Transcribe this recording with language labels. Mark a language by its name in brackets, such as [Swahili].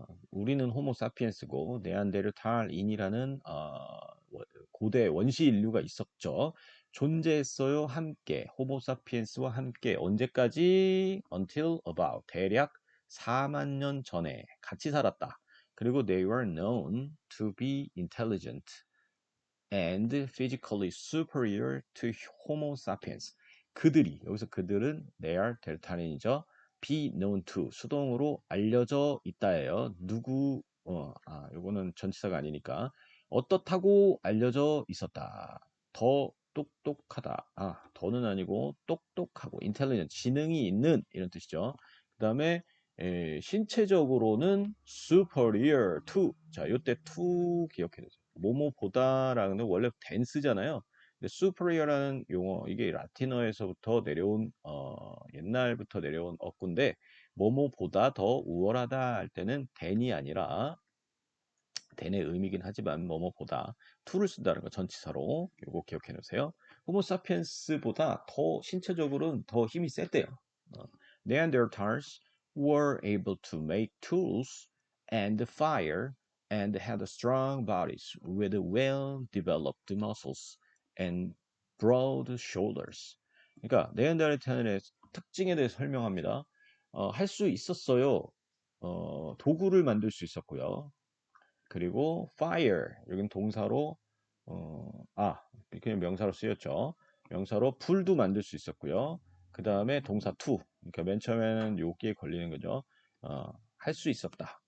[Korean] 우리는 호모사피엔스고 네안데르탈인이라는 고대 원시 인류가 있었죠. 존재했어요. 함께 호모사피엔스와 함께 언제까지? [English] Until about [Korean] 대략 4만 년 전에 같이 살았다. 그리고 [English] they were known to be intelligent and physically superior to Homo sapiens. [Korean] 그들이 여기서 그들은 네알델타린이죠. [English] be known to [Korean] 수동으로 알려져 있다예요. 누구 요거는 전치사가 아니니까 어떻다고 알려져 있었다. 더 똑똑하다. 더는 아니고 똑똑하고 intelligent 지능이 있는 이런 뜻이죠. 그다음에 신체적으로는 [English] superior to [Korean] 자, 요때 to 기억해 두세요. 뭐뭐보다라는 원래 댄스잖아요. 근데 superior라는 용어 이게 라틴어에서부터 내려온 옛날부터 내려온 어구인데 뭐뭐보다 더 우월하다 할 때는 than이 아니라 than의 의미긴 하지만 뭐뭐보다 to를 쓴다는 거 전치사로 요거 기억해 놓으세요. 호모사피엔스보다 더 신체적으로는 더 힘이 셌대요. [English] Neanderthals were able to make tools and fire and had strong bodies with well-developed muscles and broad shoulders. [Korean] 그러니까 네안데르탈의 특징에 대해서 설명합니다. 할 수 있었어요. 도구를 만들 수 있었고요. 그리고 fire 여기는 동사로 그냥 명사로 쓰였죠. 명사로 불도 만들 수 있었고요. 그 다음에 동사 to 그러니까 맨 처음에는 여기에 걸리는 거죠. 할 수 있었다.